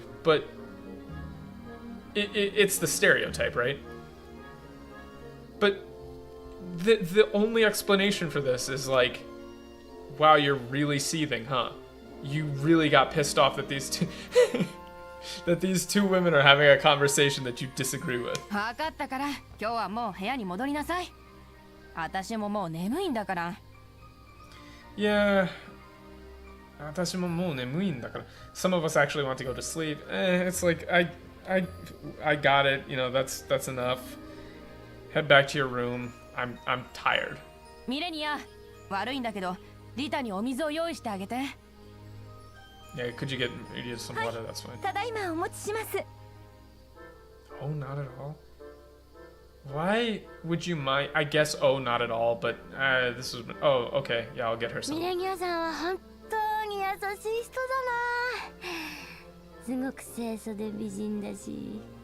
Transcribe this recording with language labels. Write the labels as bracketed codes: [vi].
[en] But it's the stereotype, right? But the only explanation for this is like, wow, you're really seething, huh? You really got pissed off that these two that these 2 women are having a conversation that you disagree with. [ja] 分かったから今日はもう部屋に戻りなさい。私ももう眠いんだから。 [en] Yeah. [ja] 私ももう眠いんだから. [en] Some of us actually want to go to sleep. It's like I got it. That's enough. Head back to your room. I'm tired. [ja] ミレニア、悪いんだけど、リタにお水を用意してあげて。 [en] Yeah, could you get some water? That's fine. [ja] ただいまお持ちします。 [en] Oh, not at all. Why would you mind? I guess, oh, not at all, but this is. Oh, okay. Yeah, I'll get her [ja] ミ [en] some. [ja] レニアさんは本当に優しい人だな。すごく清楚で美人だし。